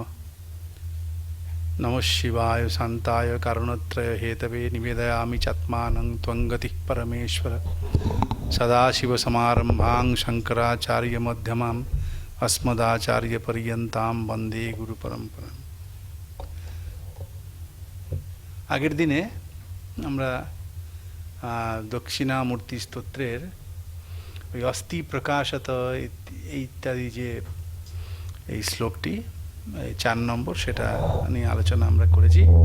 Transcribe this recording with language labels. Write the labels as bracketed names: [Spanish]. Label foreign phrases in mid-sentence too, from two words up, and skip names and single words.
[Sanskrit] नमः शिवाय शान्ताय करुणत्रय हेतवे निवेदयामि चात्मानं त्वं गतिः परमेश्वर। सदाशिवसमारम्भां शङ्कराचार्यमध्यमाम् अस्मदाचार्यपर्यन्तां वन्दे गुरुपरम्पराम्। [Bangla] আগের দিনে আমরা দক্ষিণামূর্তি স্তোত্রের ওই অস্থি প্রকাশত ইত্যাদি যে এই শ্লোকটি 4 নম্বর সেটা নিয়ে আলোচনা আমরা করেছি।